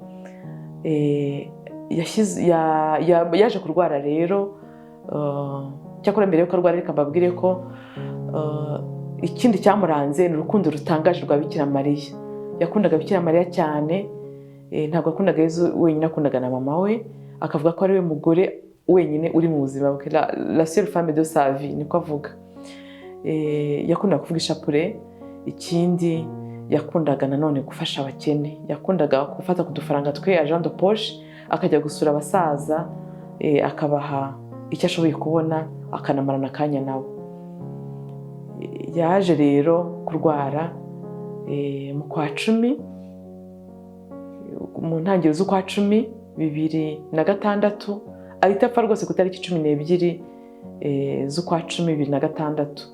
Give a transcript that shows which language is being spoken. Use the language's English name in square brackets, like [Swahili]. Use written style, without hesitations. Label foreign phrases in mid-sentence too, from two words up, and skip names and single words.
[Kinyarwanda] Yaje kurwara rero, cyakora mbere yuko arwara reka mbabwire ko ikindi cyamuranze ni urukundo rutangaje rwa Bikira Mariya. Yakundaga Bikira Mariya cyane. Ntabwo akundaga Yesu wenyine, akundaga na mama we, akavuga ko ari we mugore wenyine uri mu buzima bwe, [French] la seule femme de sa vie [Kinyarwanda] niko avuga. Yakundaga kuvuga ishapure. Ikindi yakundaga nanone gufasha abakene. Yakundaga gufata ku dufaranga twe [French] agent de poche [Kinyarwanda] akajya gusura abasaza, akabaha icyo ashoboye kubona, akanamarana akanya nabo. Yaje rero kurwara mu kwa 10, mu ntangiriro z'ukwa 10 2006, ahita apfa rwose ku itariki 12 z'ukwa 10 2006.